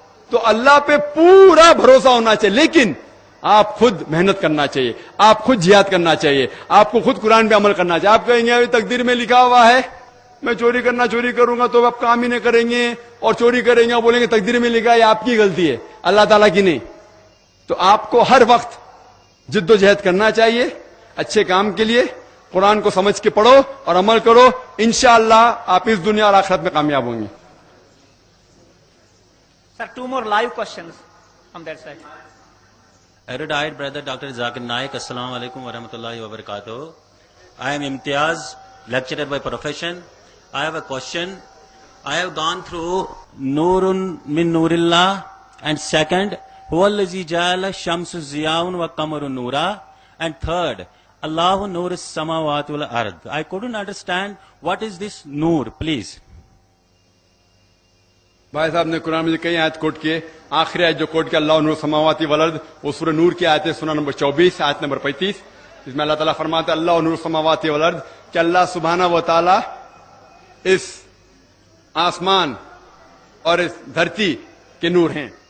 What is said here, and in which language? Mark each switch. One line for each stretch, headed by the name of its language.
Urdu: تو اللہ پہ پورا بھروسہ ہونا چاہیے, لیکن آپ خود محنت کرنا چاہیے, آپ خود جہاد کرنا چاہیے, آپ کو خود قرآن پہ عمل کرنا چاہیے. آپ کہیں گے تقدیر میں لکھا ہوا ہے میں چوری کروں گا تو آپ کام ہی نہیں کریں گے, اور چوری کریں گے اور بولیں گے تقدیر میں لکھا ہے آپ کی غلطی ہے اللہ تعالیٰ کی نہیں. تو آپ کو ہر وقت جد و جہد کرنا چاہیے اچھے کام کے لیے. قرآن کو سمجھ کے پڑھو اور عمل کرو, انشاءاللہ آپ اس دنیا اور آخرت میں کامیاب ہوں گے.
English: Sir, 2 more live questions from that side. Erudite brother Dr. Zakir Naik, Assalamu alaikum wa rahmatullahi wa barakatuh. I am Imtiaz, lecturer by profession. I have a question. I have gone through
Arabic: Nurun min Nurillah,
English: and second,
Arabic: Huwallazi ja'ala shamsu ziyaun wa qamaru nura,
English: and third,
Arabic: Allahu nur as-samawati wal ard.
English: I couldn't understand what is this nur, please.
Urdu: بھائی صاحب نے قرآن میں کئی آیت کوٹ کیے, آخری آیت جو کوٹ کیا
Arabic: اللہ نور السماوات والارض
Urdu: وہ سورہ نور کی آیت ہے, سورہ نمبر 24 آیت نمبر 35, اس میں اللہ تعالیٰ فرماتا ہے اللہ نور السماوات والارض کہ اللہ سبحانہ و تعالیٰ اس آسمان اور اس دھرتی کے نور ہیں.